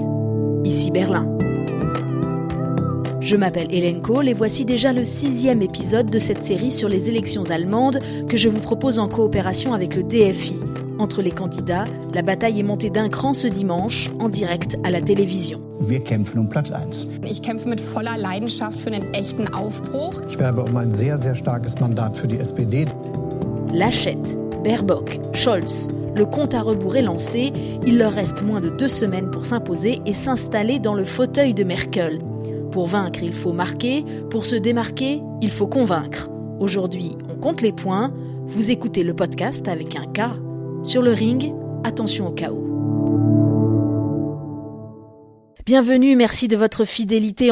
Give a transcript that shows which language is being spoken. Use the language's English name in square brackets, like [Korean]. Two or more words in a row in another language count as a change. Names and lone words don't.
[French] Ici Berlin. Je m'appelle Hélène Kohl et voici déjà le 6e épisode de cette série sur les élections allemandes que je vous propose en coopération avec le DFI. Entre les candidats, la bataille est montée d'un cran ce dimanche, en direct à la télévision. [German] Wir kämpfen um Platz 1. Ich kämpfe mit voller Leidenschaft für einen echten Aufbruch. Ich werbe um ein sehr, sehr starkes Mandat für die SPD. [French] Laschet, Baerbock, Scholz, le compte à rebours est lancé. Il leur reste moins de 2 semaines pour s'imposer et s'installer dans le fauteuil de Merkel. Pour vaincre, il faut marquer. Pour se démarquer, il faut convaincre. Aujourd'hui, on compte les points. Vous écoutez le podcast avec un K. Sur le ring, attention au chaos. Bienvenue, merci de votre fidélité.